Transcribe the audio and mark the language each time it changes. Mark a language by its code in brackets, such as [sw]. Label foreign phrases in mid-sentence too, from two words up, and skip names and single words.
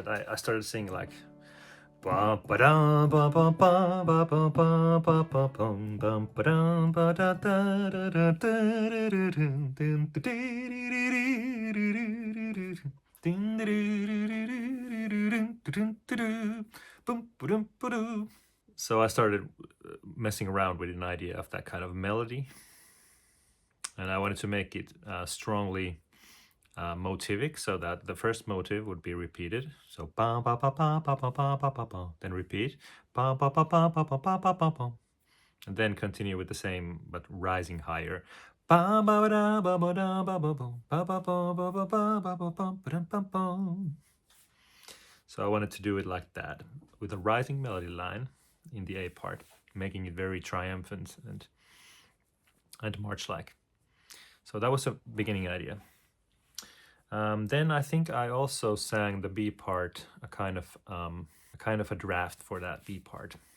[en] I started singing like so I started messing around with an idea of that kind of melody, and I wanted to make it strongly motivic, so that the first motive would be repeated. So ba ba ba ba ba ba ba ba ba ba, then repeat ba ba ba ba ba ba ba ba ba ba, and then continue with the same but rising higher. Ba ba ba da ba ba da ba ba ba ba ba ba ba ba ba ba ba ba ba ba. So I wanted to do it like that, with a rising melody line in the A part, making it very triumphant and march-like. So that was a beginning idea. Then I think I also sang the B part, a kind of a draft for that B part.